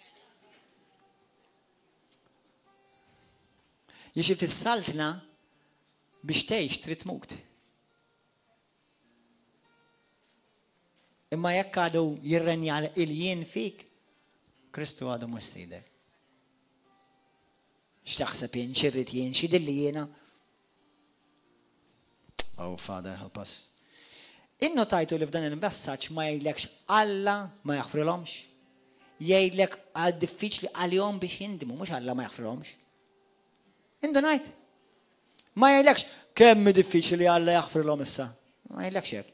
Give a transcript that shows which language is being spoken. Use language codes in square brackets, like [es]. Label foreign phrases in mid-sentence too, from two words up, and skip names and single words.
[mt] Jixi fis-saltna biex tgħix trid tmut. Imma jekk għadu jirrenja il-jien fik, Kristu għadu mhux sidek. X'taħseb jien xirrid jien xi dilli jiena? [en] Oh Father, help us. [mt] Innotajtu li f'dan il-messaġġ ma jgħidlekx Alla ma jaħfrilhomx. Jgħidlek għad diffiċli għalihom biex jindimu, mhux Alla ma jaħfrilhomx. Indunajt. Ma jgħidlekx kemm diffiċli Alla jaħfrilhom issa. Ma jgħidlekx hekk.